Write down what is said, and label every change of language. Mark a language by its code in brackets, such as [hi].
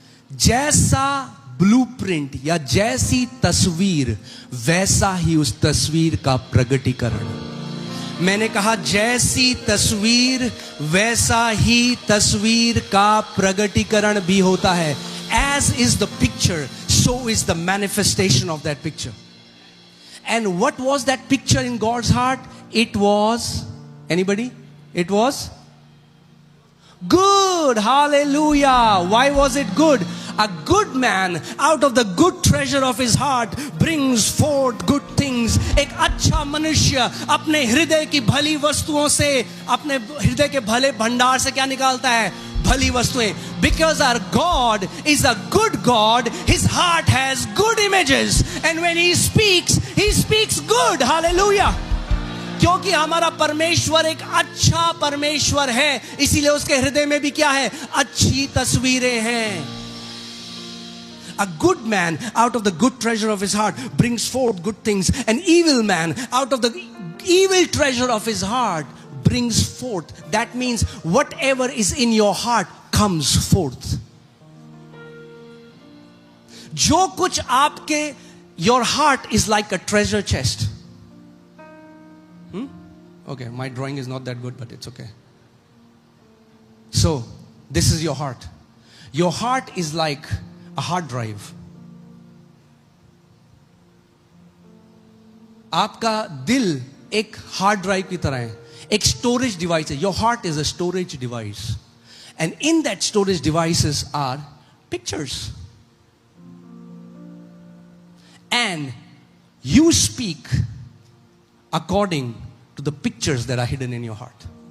[hi] जैसा ब्लूप्रिंट या जैसी तस्वीर वैसा ही उस तस्वीर का प्रगटीकरण. मैंने कहा जैसी तस्वीर वैसा ही तस्वीर का प्रगटीकरण भी होता है. [en] As is the picture, so is the manifestation of that picture. And what was that picture in God's heart? It was, anybody? It was good. Hallelujah. Why was it good? A good man out of the good treasure of his heart brings forth good things. [hi] एक अच्छा मनुष्य अपने हृदय की भली वस्तुओं से, अपने हृदय के भले भंडार से क्या निकालता है? भली वस्तुएं. [en] Because our God is a good God, his heart has good images, and when he speaks good. Hallelujah. [hi] क्योंकि हमारा परमेश्वर एक अच्छा परमेश्वर है, इसीलिए उसके हृदय में भी क्या है? अच्छी तस्वीरें हैं. [en] A good man out of the good treasure of his heart brings forth good things. An evil man out of the evil treasure of his heart brings forth. That means whatever is in your heart comes forth. [hi] जो कुछ आपके, [en] your heart is like a treasure chest. Okay, my drawing is not that good, but it's okay. So, this is your heart. Your heart is like a hard drive. [hi] आपका दिल एक hard drive की तरह है, एक storage device है. [en] Your heart is a storage device, and in that storage devices are pictures, and you speak according to the pictures that are hidden in your heart.